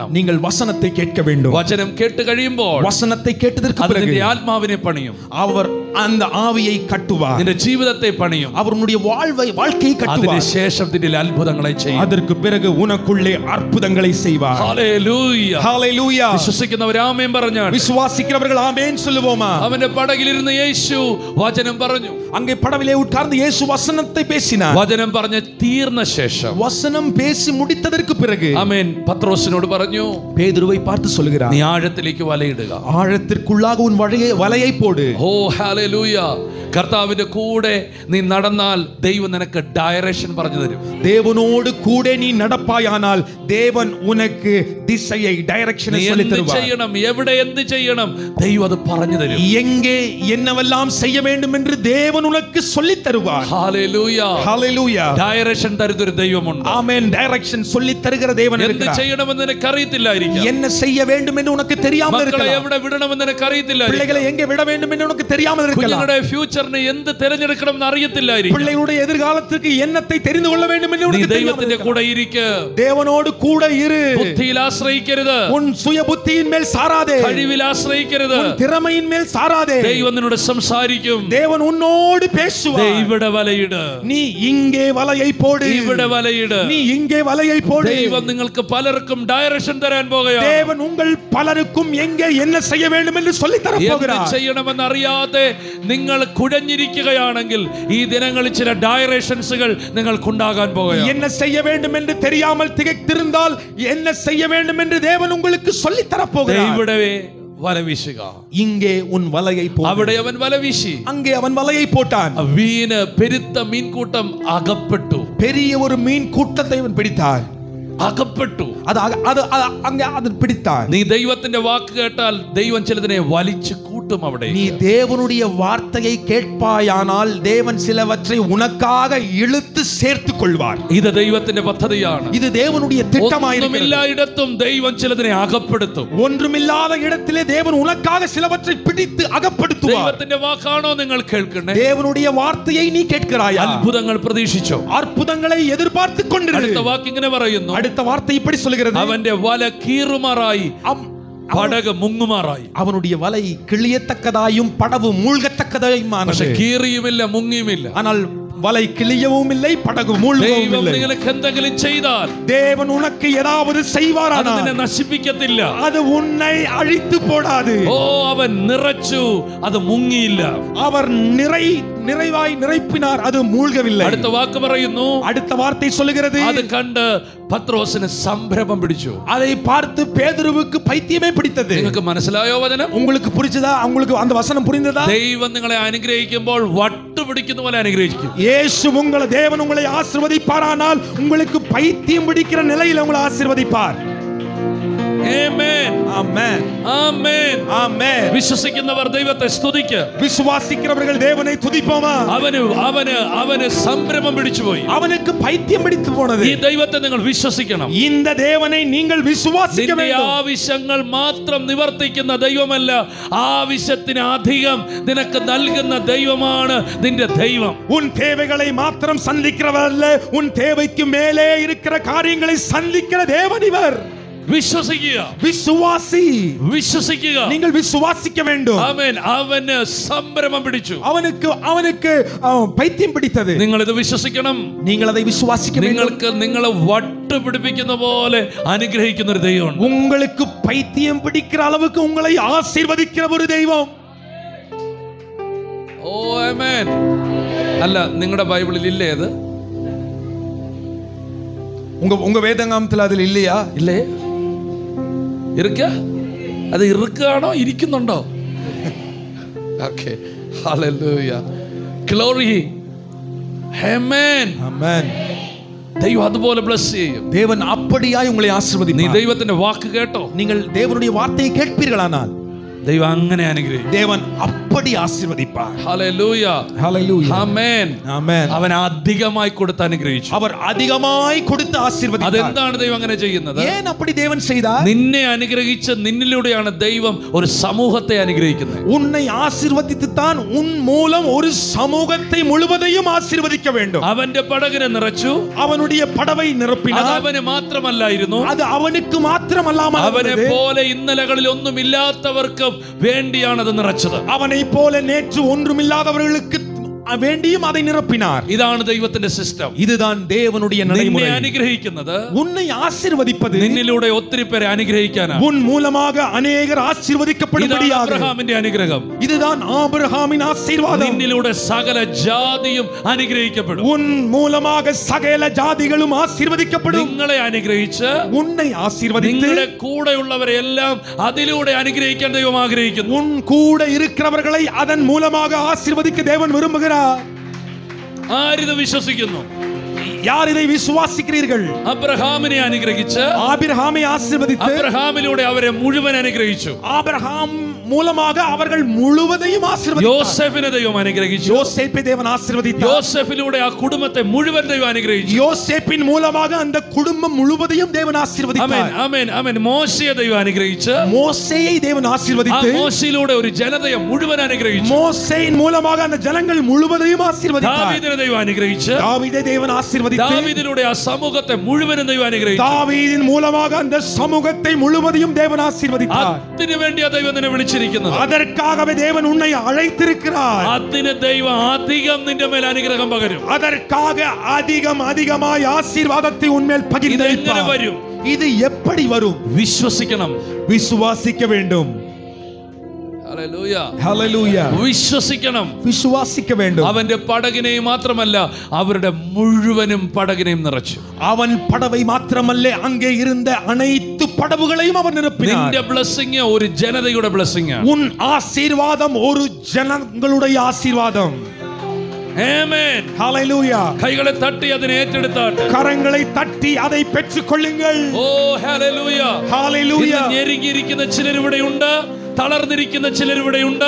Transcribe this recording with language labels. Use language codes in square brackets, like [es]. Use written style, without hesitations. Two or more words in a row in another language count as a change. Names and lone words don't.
[ta] நீங்கள் வசனத்தை கேட்க வேண்டும். [ml] വചനം കേട്ട് കഴിയുമ്പോൾ [ta] வசனத்தை கேட்டதற்கு பிறகு [ml] നിന്റെ ആത്മാവിനെ പണിയും. [ta] அவர் அந்த ஆவியை கட்டுவார். [ml] നിന്റെ ജീവിതത്തെ പണിയും. [ta] அவருடைய வாழ்க்கையை கட்டுவார். [ml] അതിനുശേഷം നിന്റെ അത്ഭുതങ്ങളെ ചെയ്യും. [ta] அதற்கு பிறகு உனக்குள்ளே அற்புதங்களை செய்வார். [ml] ഹല്ലേലൂയ. [ta] ஹல்லேலூயா. [ml] വിശ്വസിക്കുന്നവർ ആമേൻ പറഞ്ഞാൽ, [ta] விசுவாசிக்கிறவர்கள் ஆமென் சொல்லுவோமா? [ml] അവന്റെ പടകിലിരുന്ന് യേശു വചനം പറഞ്ഞു. [ta] அங்கே படவிலே உட்கார்ந்து இயேசு வசனத்தை பேசினார். [ml] വചനം പറഞ്ഞ് തീർന്ന ശേഷം, [ta] வசனம் பேசி முடித்ததற்கு பிறகு [ml] ആമേൻ, പത്രോസിനോട് പറഞ്ഞു, [ta] பேதுருவை பார்த்து சொல்கிறார், [ml] നീ ആഴത്തിലേക്ക് വലയിടുക. [ta] ஆழத்திற்குள்ளாக உன் வலையை போடு. [ml] ഓ ഹല്ലേലൂയ. കർത്താവിന്റെ കൂടെ നീ നടന്നാൽ ദൈവം നിനക്ക് ഡയറക്ഷൻ പറഞ്ഞു തരും. [ta] தேவனோடு கூட நீ நடப்பாயானால் தேவன் உனக்கு திசையை டைரக்ஷனை சொல்லி தருவார். [ml] செய்யணும், எവിടെ എന്ത് ചെയ്യണം, ദൈവം അത് പറഞ്ഞു തരും. [ta] எங்கே என்னவெல்லாம் செய்ய வேண்டும் என்று தேவன் உனக்கு சொல்லி தருவார். [ml] ഹല്ലേലൂയ. [ta] ஹல்லேலூயா. [ml] ഡയറക്ഷൻ തരുന്ന ഒരു ദൈവമുണ്ട്. [ta] ஆமென். டைரக்ஷன் சொல்லி தருகிற தேவன் [ml] എന്ത് [ta] இருக்கிறார். [ml] ചെയ്യണമെന്ന് നിനക്ക് അറിയത്തില്ലായിരിക്കാം. [ta] என்ன செய்ய வேண்டும் என்று உனக்கு தெரியாமல் [ml] മക്കളെ [ta] இருக்கலாம். [ml] എവിടെ വിടണമെന്ന് നിനക്ക് അറിയത്തില്ലായിരിക്കാം. [ta] பிள்ளைகளை எங்கே விட வேண்டும் என்று உனக்கு தெரியாமல் இருக்கலாம். [ml] കുഞ്ഞുങ്ങളുടെ ഫ്യൂച്ചറിനെ എന്ത് തിരഞ്ഞെടുക്കണമെന്ന് അറിയത്തില്ലായിരിക്കാം. [ta] பிள்ளைகளுடைய எதிர்காலத்துக்கு என்னத்தை தெரிந்து கொள்ள வேண்டும் என்று உனக்கு தெரியாமல் [ml] ദൈവത്തിന്റെ കൂടെ ഇരിക്ക്. [ta] தேவனோடு கூட இரு. [ml] ബുദ്ധിയിൽ ആശ്രയിക്കരുത്. [ta] உன் சுய புத்தியின் மேல் சாராதே. [ml] കഴിവിൽ ആശ്രയിക്കരുത്. [ta] உன் திறமையின் மேல் சாராதே. [ml] ദൈവം നിന്നോട് സംസാരിക്കും. [ta] தேவன் உன்னோடு பேசுவார். [ml] ഇവിടെ വലയിട്. [ta] நீ இங்கே வலையை போடு. [ml] ഇവിടെ വലയിട്. [ta] நீ இங்கே வலையை போடு. [ml] ദൈവം നിങ്ങൾക്ക് പലർക്കും ഡയറക്ഷൻ തരാൻ പോകുകയാണ്. [ta] தேவன் உங்கள் பலருக்கும் எங்கே என்ன செய்ய வேண்டும் என்று சொல்லி தர போகிறார். [ml] എന്ത് ചെയ്യണമെന്ന് അറിയാതെ നിങ്ങൾ കുഴഞ്ഞിരിക്കുകയാണെങ്കിൽ ഈ ദിനങ്ങളിൽ ചില ഡയറക്ഷൻസുകൾ നിങ്ങൾക്ക് ഉണ്ടാകാൻ പോകുകയാണ്. [ta] என்ன செய்ய வேண்டும் என்று தெரியாமல் திகைத்திருந்தால் என்ன செய்ய வேண்டும் என்று தேவன் உங்களுக்கு சொல்லி தர போகிறார். [ml] ഇവിടെ വല വീശുക. [ta] இங்கே உன் வலையை போடு. [ml] അവിടെ അവൻ വല വീശി. [ta] அங்கே அவன் வலையை போட்டான். [ml] വീണ് പെരുത്ത മീൻകൂട്ടം അകപ്പെട്ടു. [ta] பெரிய ஒரு மீன் கூட்டத்தை அவன் பிடித்தான். [ml] അകപ്പെട്ടു. [ta] அது பிடித்தான். [ml] നീ ദൈവത്തിന്റെ വാക്ക് കേട്ടാൽ ദൈവം ചിലതിനെ വലിച്ചു കൂട്ടും. അവിടെ [ta] நீ தேவனுடைய வார்த்தையை கேட்பாயானால் தேவன் சிலவற்றை உனக்காக இழுத்து சேர்த்துக் கொள்வார். [ml] ഇത് ദൈവത്തിന്റെ പദ്ധതിയാണ്. [ta] இது தேவனுடைய திட்டமாயிருக்கிறது. [ml] ഒന്നുമില്ലായിടത്തും ദൈവം ചിലതിനെ അകപ്പെടുത്തും. [ta] ஒன்றுமில்லாத இடத்திலே தேவன் உனக்காக சிலவற்றை பிடித்து அகப்படுத்துவார். [ml] ദൈവത്തിന്റെ വാക്കാണോ നിങ്ങൾ കേൾക്കണേ? [ta] தேவனுடைய வார்த்தையை நீ கேட்கிறாயா? [ml] അത്ഭുതങ്ങൾ പ്രതീക്ഷിച്ചോ? [ta] அற்புதங்களை எதிர்பார்த்து கொண்டிரு. [ml] അടുത്ത വാക്ക് ഇങ്ങനെ പറയുന്നു, [ta] அடுத்த வார்த்தை இப்படி சொல்கிறது, [ml] അവന്റെ വല കീറുമാറായി പടക് മുങ്ങുമാറായി. [ta] அவனுடைய வலை கிளியத்தக்கதாயும் படகு மூழ்கத்தக்கதாயுமானது. [ml] പക്ഷേ കീറിയുമില്ല, മുങ്ങിയുമില്ല. [ta] ஆனால் வலை கிளியவும் இல்லை, படகு மூழ்கவும் [ml] ദൈവം [ta] இல்லை. [ml] നിങ്ങൾക്ക് എന്തെങ്കിലും ചെയ്താൽ [ta] தேவன் உனக்கு ஏதாவது செய்வாரானால் [ml] അതിനെ നശിപ്പിക്കത്തില്ല. [ta] அது உன்னை அழித்து போடாது. [ml] ഓ, അവൻ നിറച്ചു, അത് മുങ്ങിയില്ല. [ta] அவர் நிறைவாய் நிரப்பினார், அது மூழ்கவில்லை. [ml] അടുത്ത വാക്ക് പറയുന്നു, [ta] அடுத்த வார்த்தை சொல்லுகிறது, [ml] അത് കണ്ട് പത്രോസിന് സംഭ്രമം പിടിച്ചു. [ta] அதை பார்த்து பேதுருவுக்கு பைத்தியமே பிடித்தது. [ml] നിങ്ങൾക്ക് മനസ്സിലായോ വചനം? [ta] உங்களுக்கு புரிஞ்சதா? உங்களுக்கு அந்த வசனம் புரிந்ததா? [ml] ദൈവം നിങ്ങളെ അനുഗ്രഹിക്കുമ്പോൾ വട്ടുപിടിക്കുന്ന പോലെ അനുഗ്രഹിക്കും. [ta] தேவன் உங்களை ஆசீர்வதிப்பாரானால் உங்களுக்கு பைத்தியம் பிடிக்கிற நிலையில் உங்களை ஆசீர்வதிப்பார். [ml] ആമേൻ, [ta] ஆமென், [ml] ആമേൻ, [ta] ஆமென். [ml] വിശ്വസിക്കുന്നവർ ദൈവത്തെ സ്തുതിക്ക്. [ta] விசுவாசிக்கிறவர்கள் தேவனை துதிப்போமா? [ml] അവന് സംഭ്രമം പിടിച്ചു പോയി. [ta] அவனுக்கு பைத்தியம் பிடித்து போனது. [ml] ഈ ദൈവത്തെ നിങ്ങൾ വിശ്വസിക്കണം. [ta] இந்த தேவனை நீங்கள் விசுவாசிக்க வேண்டும். [ml] ആവശ്യങ്ങൾ മാത്രം നിവർത്തിക്കുന്ന ദൈവമല്ല, ആവശ്യത്തിന് അധികം നിനക്ക് നൽകുന്ന ദൈവമാണ് നിന്റെ ദൈവം. [ta] உன் தேவைகளை மாத்திரம் சந்திக்கிறவரல்ல, உன் தேவைக்கு மேலே இருக்கிற காரியங்களை சந்திக்கிற தேவன் இவர். [ml] വിശ്വസിക്കുക, [ta] விசுவாசி, [ml] വിശ്വസിക്കുക. [ta] நீங்கள் விசுவாசிக்க வேண்டும். [ml] ആമേൻ. അവന് സംഭ്രമം പിടിച്ചു. [ta] அவனுக்கு பைத்தியம் பிடித்தது. [ml] നിങ്ങൾ ഇത് വിശ്വസിക്കണം. [ta] நீங்கள் அதை விசுவாசிக்க வேண்டும். [ml] നിങ്ങൾക്ക് നിങ്ങളെ വട്ട് പിടിപ്പിക്കുന്ന പോലെ അനുഗ്രഹിക്കുന്ന ഒരു ദൈവമുണ്ട്. [ta] உங்களுக்கு பைத்தியம் பிடிக்கிற அளவுக்கு உங்களை ஆசீர்வதிக்கிற ஒரு தெய்வம். [ml] ഓ ആമേൻ. അല്ല, നിങ്ങളുടെ ബൈബിളിൽ ഇല്ലേ അത്? [ta] உங்க வேதாகமத்தில் அதில் இல்லையா? [ml] ഇല്ലേ? ഇരിക്ക? അത് ഇറുക്കാണോ ഇരിക്കുന്നുണ്ടോ? ഓക്കേ, ഹല്ലേലൂയ, ഗ്ലോറി, ആമേൻ, ആമേൻ. ദൈവം അതുപോലെ ബ്ലസ് ചെയ്യും. [ta] தேவன் அப்படியாய் உங்களை ஆசீர்வதிப்பார். [ml] നീ ദൈവത്തിന്റെ വാക്ക് കേട്ടോ? [ta] நீங்கள் தேவனுடைய வார்த்தையை கேட்பீர்களானால் [ml] ദൈവം അങ്ങനെ അനുഗ്രഹിക്കും. [ta] தேவன் அப்படி ஆசீர்வதிப்பார். [ml] ഹല്ലേലൂയ, [ta] ஹல்லேலூயா, [ml] ആമേൻ, ആമേൻ. അവൻ അധികമായി കൊടുത്ത് അനുഗ്രഹിച്ചു. [ta] அவர் அதிகமாய் கொடுத்து ஆசீர்வதித்தார். [ml] അതെന്താണ് ദൈവം അങ്ങനെ ചെയ്യുന്നത്? [ta] ஏன் அப்படி தேவன் செய்தார்? [ml] നിന്നെ അനുഗ്രഹിച്ച് നിന്നിലൂടെയാണ് ദൈവം ഒരു സമൂഹത്തെ അനുഗ്രഹിക്കുന്നത്. [ta] உன்னை ஆசீர்வதித்து தான் உன் மூலம் ஒரு சமூகத்தை முழுவதையும் ஆசீர்வதிக்க வேண்டும். [ml] അവന്റെ പടകിനെ നിറച്ചു. [ta] அவனுடைய படவை [ml] അത് [ta] நிரப்பினார். [ml] അവന് മാത്രമല്ലായിരുന്നു, [ta] அது அவனுக்கு மாத்திரமல்லாமல் [ml] അവനെ പോലെ ഇന്നലകളിൽ ഒന്നും ഇല്ലാത്തവർക്കും വേണ്ടിയാണ് അത് നിറച്ചത്. [ta] அவனை போல நேற்று ஒன்றுமில்லாதவர்களுக்கு வேண்டியும் அதை நிரப்பினார். [ml] ഇതാണ് ദൈവത്തിന്റെ സിസ്റ്റം. [ta] இதுதான் தேவனுடைய நடைமுறை. [ml] നിന്നെ അനുഗ്രഹിക്കുന്നത്, [ta] உன்னை ஆசீர்வதிப்பது, [ml] നിന്നിലൂടെ ഒത്തിരി പേരെ അനുഗ്രഹിക്കാനാണ്. [ta] உன் மூலமாக अनेகர் ஆசீர்வதிக்கப்படும்படியாக. [ml] അബ്രഹാമിന്റെ അനുഗ്രഹം. [ta] இதுதான் ஆபிரகாமின் ஆசீர்வாதம். [ml] നിന്നിലൂടെ സകല ജാതിയും അനുഗ്രഹിക്കപ്പെടും. [ta] உன் மூலமாக சகல ஜாதிகளும் ஆசீர்வதிக்கப்படும். [ml] നിങ്ങളെ അനുഗ്രഹിച്ച് [ta] உன்னை ஆசீர்வதித்து [ml] നിങ്ങളുടെ കൂടെയുള്ളവരെ എല്ലാം അതിലൂടെ അനുഗ്രഹിക്കാൻ ദൈവം ആഗ്രഹിക്കുന്നു. [ta] உன் கூட இருக்கிறவர்களை அதன் மூலமாக ஆசீர்வதிக்க தேவன் விரும்புகிறார். [ml] ആരിത് വിശ്വസിക്കുന്നു? [ta] யார் இதை விசுவாசிக்கிறீர்கள்? [ml] അബ്രഹാമിനെ അനുഗ്രഹിച്ച്, [ta] ஆபிரகாமை ஆசீர்வதித்து, [ml] അബ്രഹാമിലൂടെ അവരെ മുഴുവൻ അനുഗ്രഹിച്ചു. [ta] ஆபிரகாம் மூலமாக அவர்கள் முழுவதையும் ஆசீர்வதித்தார். [ml] യോസേഫിനെ ദൈവം അനുഗ്രഹിച്ചു. [ta] யோசேப்பை தேவன் ஆசீர்வதித்தார். [ml] യോസേഫിലൂടെ ആ കുടുംബത്തെ മുഴുവൻ ദൈവം അനുഗ്രഹിച്ചു. [ta] யோசேப்பின் மூலமாக அந்த குடும்பம் முழுவதையும் தேவன் ஆசீர்வதித்தார். [ml] ആമേൻ, ആമേൻ. മോശയെ ദൈവം അനുഗ്രഹിച്ചു. [ta] மோசேயை தேவன் [ml] ആ [ta] ஆசீர்வதித்து, [ml] മോശയിലൂടെ ഒരു ജനതയെ മുഴുവൻ അനുഗ്രഹിച്ചു. [ta] மோசேயின் மூலமாக அந்த ஜனங்கள் முழுவதையும் ஆசீர்வதித்தார். [ml] ദാവീദിനെ ദൈവം അനുഗ്രഹിച്ചു. [ta] தாவீதை தேவன் ஆசீர்வதித்து, [ml] ദാവീദിലൂടെ ആ സമൂഹത്തെ മുഴുവനും ദൈവം അനുഗ്രഹിച്ചു. [ta] தாவீதின் மூலமாக அந்த சமூகத்தை முழுவதையும் தேவன் ஆசீர்வதித்தார். [ml] അതിനു വേണ്ടിയാ ദൈവം നിന്നെ വിളിച്ചിരിക്കുന്നത്. [ta] அதற்காகவே தேவன் உன்னை அழைத்திருக்கிறார். [ml] അതിന് ദൈവം അധികം നിന്റെ മേൽ അനുഗ്രഹം പകരും. [ta] அதற்காக அதிகமாய் ஆசீர்வாதத்தை உன்மேல் [ml] ഇത് എങ്ങനെ [ta] பகிர்ந்தளிப்பார். [ml] വരും? [ta] இது எப்படி வரும்? [ml] വിശ്വസിക്കണം. [ta] விசுவாசிக்க வேண்டும். [ml] ഹല്ലേലൂയ, [ta] ஹல்லேலூயா. [ml] വിശ്വസിക്കണം. [ta] விசுவாசிக்க வேண்டும். [ml] അവന്റെ പടകിനെയും മാത്രമല്ല, അവരുടെ മുഴുവനും പടകിനെയും നിറച്ചു. [ta] அவன் படவை மாத்திரமல்ல, அங்கே இருந்த அனைத்து படவுகளையும் அவன் நிரப்பினார். [ml] നിന്റെ ബ്ലെസ്സിംഗ് ഒരു ജനതയുടെ ബ്ലെസ്സിംഗ് ആണ്. [ta] உன் ஆசீர்வாதம் ஒரு ஜனங்களுடைய ஆசீர்வாதம். [ml] ആമേൻ, [ta] ஹல்லேலூயா. [ml] കൈകളെ തട്ടി അതിനെ ഏറ്റെടുത്താട്ടെ. [ta] கரங்களை தட்டி அதை பெற்றுக் கொள்ளுங்கள். [ml] ഓ ഹല്ലേലൂയ, [ta] ஹல்லேலூயா. [ml] ഇന്ന് ഞെരുങ്ങിയിരിക്കുന്ന ചിലരിവിടെയുണ്ട്, തളർന്നിരിക്കുന്ന ചിലരിവിടെയുണ്ട്,